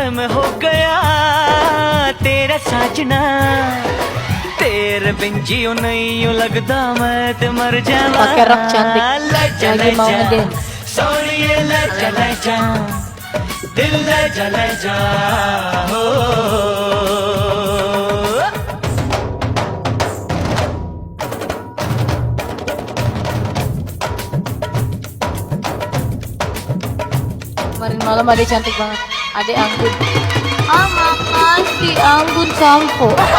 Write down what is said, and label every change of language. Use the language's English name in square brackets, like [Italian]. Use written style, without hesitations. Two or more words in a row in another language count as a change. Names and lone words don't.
[Hindi] मैं हो गया तेरा साजना, तेरे बिन जियो नहीं यूं लगता [Punjabi] ਮੈਂ ਤੇ ਮਰ ਜਾਵਾਂ। [Indonesian] Pakai rok cantik, lagi mau ngedance. [Punjabi] ਸੋਹਣੀਏ ਲਜਾ ਲਜਾ, ਦਿਲ ਲਜਾ ਲਜਾ ਹੋ। [Indonesian] Kemarin malam Ade cantik banget. Ade Anggun. Ah makasih Anggun Sampo.